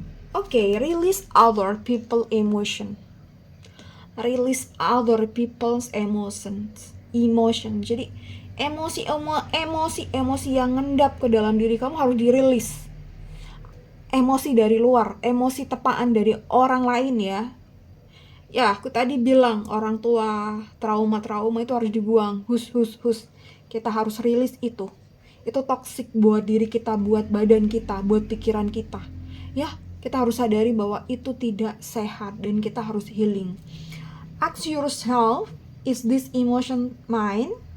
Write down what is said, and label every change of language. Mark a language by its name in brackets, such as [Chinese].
[English] Oke, release other people emotion. Release other people's emotions. [Indonesian] Jadi emosi yang ngendap ke dalam diri kamu harus dirilis. Emosi dari luar, emosi tepaan dari orang lain ya. Ya, aku tadi bilang orang tua, trauma itu harus dibuang. Hus. Kita harus rilis itu. Itu toksik buat diri kita, buat badan kita, buat pikiran kita. Ya, kita harus sadari bahwa itu tidak sehat dan kita harus healing. [English] Ask yourself, is this emotion mine?